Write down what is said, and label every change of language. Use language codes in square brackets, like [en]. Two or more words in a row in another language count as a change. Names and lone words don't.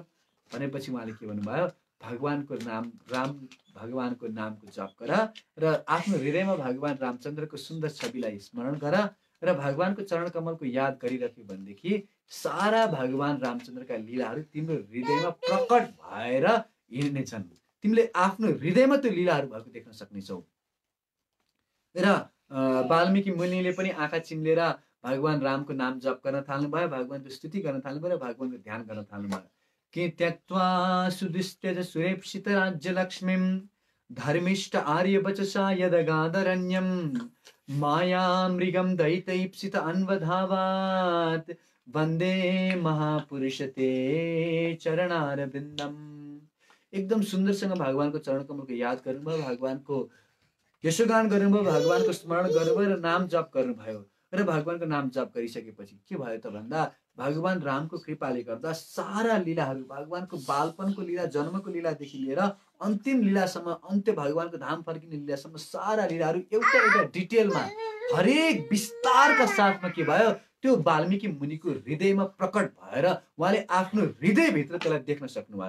[ne] भनेपछि उहाँले के भन्नुभयो, भगवानको नामको जप गर र आफ्नो हृदयमा भगवान रामचन्द्रको सुन्दर छविलाई स्मरण गर र भगवानको चरण कमलको याद गरिराख्यो भनेदेखि सारा भगवान रामचन्द्रका लीलाहरू तिम्रो हृदयमा प्रकट भएर हिँड्नेछन्। तिमीले आफ्नो हृदयमा त्यो लीलाहरू भएको देख्न सक्नेछौ। र वाल्मीकि मुनिले पनि आँखा चिम्लेर भगवान रामको नाम जप गर्न थाल्नुभयो, भगवानको स्तुति गर्न थाल्नुभयो र भगवानको ध्यान गर्न थाल्नुभयो। [sa] कि त्यक्त्वा सुदुस्त्यज सुरेप्सित राज्यलक्ष्मीं धर्मिष्ठ आर्यवचसा यदगादरण्यं माया मृगं दैतैप्सित अन्वधावात् वन्दे महापुरुषते चरणारविन्दम्। [ne] एकदम सुन्दरसँग भगवानको चरण कमलको याद गर्नुभयो, भगवानको यशोगान गर्नुभयो, भगवानको स्मरण गर्नुभयो र नाम जप गर्नुभयो। र भगवानको नाम जप गरिसकेपछि के भयो त भन्दा भगवान रामको कृपाले गर्दा सारा लीलाहरू, भगवानको बालपनको लीला, जन्मको लीलादेखि लिएर अन्तिम लीलासम्म, अन्त्य भगवानको धाम फर्किने लीलासम्म सारा लीलाहरू एउटा डिटेलमा हरेक विस्तारका साथमा के भयो, त्यो वाल्मीकि मुनिको हृदयमा प्रकट भएर उहाँले आफ्नो हृदयभित्र त्यसलाई देख्न सक्नुभयो।